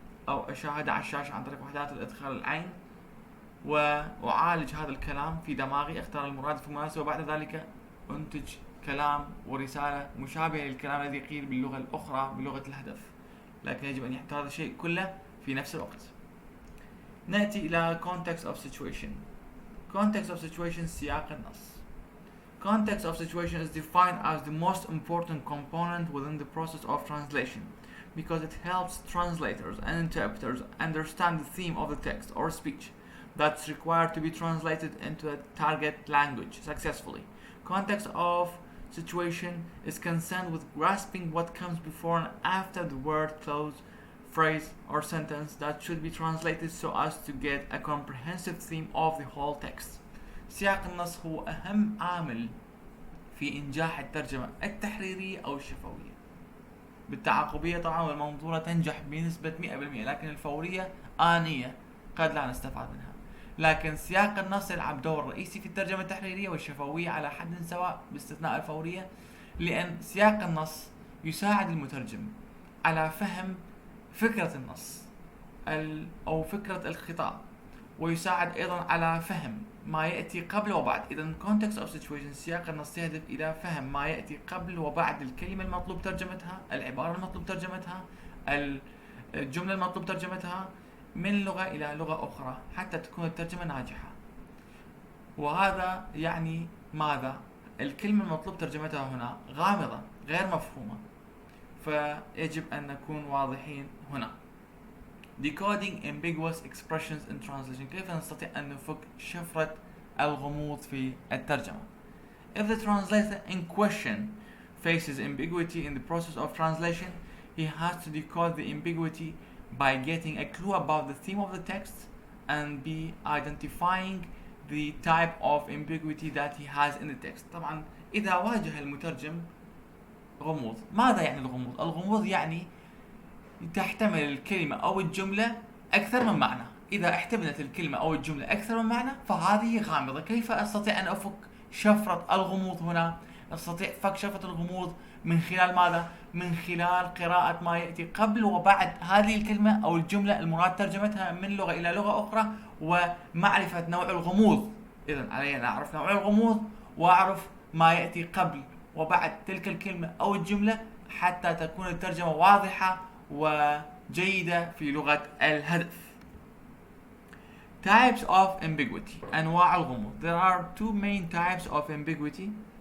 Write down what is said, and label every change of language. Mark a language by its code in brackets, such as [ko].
[ar] أو أشاهده على الشاشة عن طريق وحدات الإدخال العين، وأعالج هذا الكلام في دماغي، أختار المرادف المناسب، وبعد ذلك أنتج كلام ورسالة مشابهة للكلام الذي قيل باللغة الأخرى بلغة الهدف، لكن يجب أن يحدث هذا الشيء كله في نفس الوقت. نأتي إلى [en] context of situation. Context of situation [ar] سياق النص. [en] Context of situation is defined as the most important component within the process of translation because it helps translators and interpreters understand the theme of the text or speech that's required to be translated into a target language successfully. Context of situation is concerned with grasping what comes before and after the word, clause, phrase, or sentence that should be translated so as to get a comprehensive theme of the whole text. [ar] سياق النص هو أهم عامل في إنجاح الترجمة التحريرية أو الشفوية. بالتعاقبية طبعا والمنظورة تنجح بنسبة 100%، لكن الفورية آنية قد لا نستفاد منها. لكن سياق النص يلعب دور رئيسي في الترجمة التحريرية والشفوية على حد سواء باستثناء الفورية، لأن سياق النص يساعد المترجم على فهم فكرة النص أو فكرة الخطاب، ويساعد أيضا على فهم ما يأتي قبل وبعد. إذا [en] context of situation [ar] سياق النص يهدف إلى فهم ما يأتي قبل وبعد الكلمة المطلوب ترجمتها، العبارة المطلوب ترجمتها، الجملة المطلوب ترجمتها من لغة إلى لغة أخرى حتى تكون الترجمة ناجحة. وهذا يعني ماذا؟ الكلمة المطلوب ترجمتها هنا غامضة غير مفهومة، فيجب أن نكون واضحين هنا. [en] Decoding ambiguous expressions in translation. [ar] كيف نستطيع أن نفك شفرة الغموض في الترجمة؟ [en] If the translator in question faces ambiguity in the process of translation, he has to decode the ambiguity by getting a clue about the theme of the text and be identifying the type of ambiguity that he has in the text. [ar] طبعا إذا واجه المترجم غموض، ماذا يعني الغموض؟ الغموض يعني تحتمل الكلمة أو الجملة أكثر من معنى. إذا احتملت الكلمة أو الجملة أكثر من معنى فهذه غامضة. كيف أستطيع أن أفك شفرة الغموض هنا؟ أستطيع فك شفرة الغموض من خلال ماذا؟ من خلال قراءة ما يأتي قبل وبعد هذه الكلمة أو الجملة المراد ترجمتها من لغة إلى لغة أخرى، ومعرفة نوع الغموض. إذن علي أن أعرف نوع الغموض وأعرف ما يأتي قبل وبعد تلك الكلمة أو الجملة حتى تكون الترجمة واضحة وجيدة في لغة الهدف. [en] Types of ambiguity. [ar] أنواع الغموض. [en] There are two main types of ambiguity.